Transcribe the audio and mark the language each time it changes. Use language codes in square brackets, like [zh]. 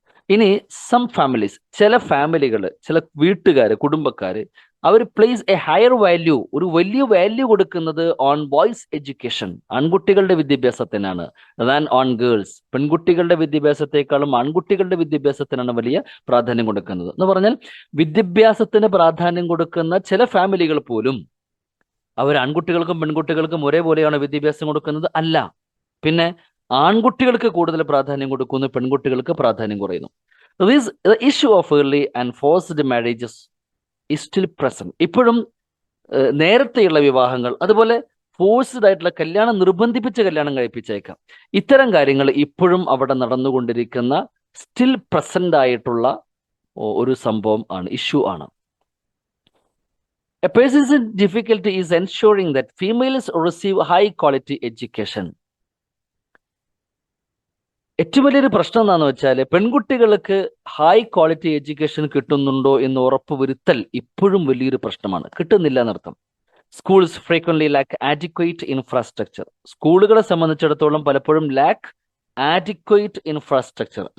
[ml] ഇനി [en] some families, [ml] ചില ഫാമിലികൾ, ചില വീട്ടുകാർ, കുടുംബക്കാർ, അവർ [en] place a higher value, [ml] ഒരു വലിയ വാല്യൂ കൊടുക്കുന്നത് [en] on boys education, [ml] ആൺകുട്ടികളുടെ വിദ്യാഭ്യാസത്തിനാണ്, [en] than on girls, [ml] പെൺകുട്ടികളുടെ വിദ്യാഭ്യാസത്തെക്കാളും ആൺകുട്ടികളുടെ വിദ്യാഭ്യാസത്തിനാണ് വലിയ പ്രാധാന്യം കൊടുക്കുന്നത്. എന്ന് പറഞ്ഞാൽ വിദ്യാഭ്യാസത്തിന് പ്രാധാന്യം കൊടുക്കുന്ന ചില ഫാമിലികൾ പോലും അവർ ആൺകുട്ടികൾക്കും പെൺകുട്ടികൾക്കും ഒരേപോലെയാണ് വിദ്യാഭ്യാസം കൊടുക്കുന്നത്? അല്ല. പിന്നെ ആൺകുട്ടികൾക്ക് കൂടുതൽ പ്രാധാന്യം കൊടുക്കുന്നു, പെൺകുട്ടികൾക്ക് പ്രാധാന്യം കുറയുന്നു. [en] The issue of early and forced marriages is still present. [ml] ഇപ്പോഴും നേരത്തെയുള്ള വിവാഹങ്ങൾ, അതുപോലെ ഫോഴ്സ്ഡ് ആയിട്ടുള്ള കല്യാണം, നിർബന്ധിപ്പിച്ച കല്യാണം കഴിപ്പിച്ചേക്കാം, ഇത്തരം കാര്യങ്ങൾ ഇപ്പോഴും അവിടെ നടന്നുകൊണ്ടിരിക്കുന്ന [en] still present [ml] ആയിട്ടുള്ള ഒരു സംഭവം ആണ്, ഇഷ്യൂ ആണ്. [en] A persistent difficulty is ensuring that females receive high quality education. [ml] ഏറ്റവും വലിയൊരു പ്രശ്നം എന്താണെന്ന് വെച്ചാൽ പെൺകുട്ടികൾക്ക് ഹൈ ക്വാളിറ്റി എഡ്യൂക്കേഷൻ കിട്ടുന്നുണ്ടോ എന്ന് ഉറപ്പുവരുത്തൽ ഇപ്പോഴും വലിയൊരു പ്രശ്നമാണ്. കിട്ടുന്നില്ല എന്നർത്ഥം. [en] Schools frequently lack adequate infrastructure. [ml] സ്കൂളുകളെ സംബന്ധിച്ചിടത്തോളം പലപ്പോഴും [en] Lack adequate infrastructure.